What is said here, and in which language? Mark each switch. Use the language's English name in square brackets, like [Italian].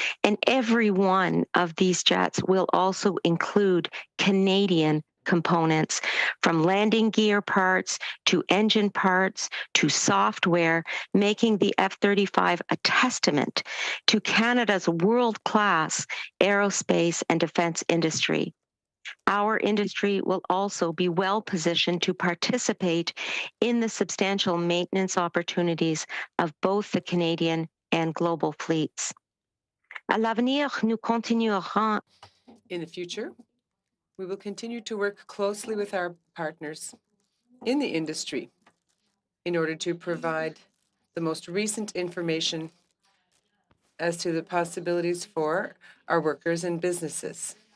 [English] And every one of these jets will also include Canadian components, from landing gear parts to engine parts to software, making the F-35 a testament to Canada's world-class aerospace and defense industry. Our industry will also be well positioned to participate in the substantial maintenance opportunities of both the Canadian and global fleets. [French] À l'avenir, nous continuerons. [English] In the future, we will continue to work closely with our partners in the industry in order to provide the most recent information as to the possibilities for our workers and businesses.